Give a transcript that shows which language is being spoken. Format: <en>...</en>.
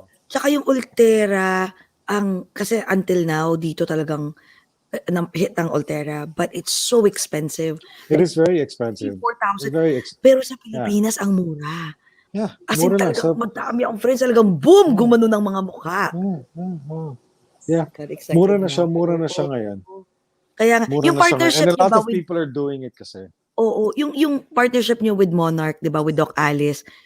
<tl>Tsaka yung</tl> <en>Ultera, kasi until now,</en> <tl>dito talagang</tl> <en>hit ang Ultera, but it's so expensive. It is very expensive. 4,000.</en> <tl>Pero sa Pilipinas, ang mura.</tl> <en>Yeah, as in</en> <tl>talagang madami ang friends, talagang boom, gumano ng mga mukha. Yeah, mura na siya ngayon. Kaya yung partnership,</tl> <en>and a lot of people are doing it kasi.</en> <tl>Oo, yung partnership niyo with Monarch, 'di ba, with Doc Alice.</tl>